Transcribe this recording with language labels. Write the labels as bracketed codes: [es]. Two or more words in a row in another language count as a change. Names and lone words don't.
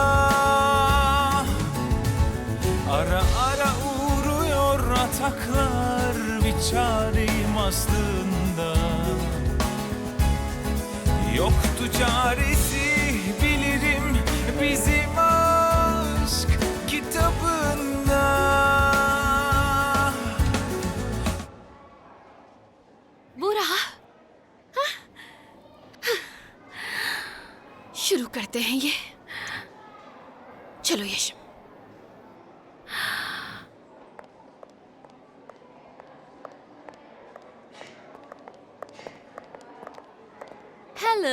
[tr] Ara ara uğruyor ataklar, bir çareyim aslında. Yoktu çaresi, bilirim bizim aşk kitabında. [ur] वो रहा। शुरू करते हैं ये। चलो यश। हेलो।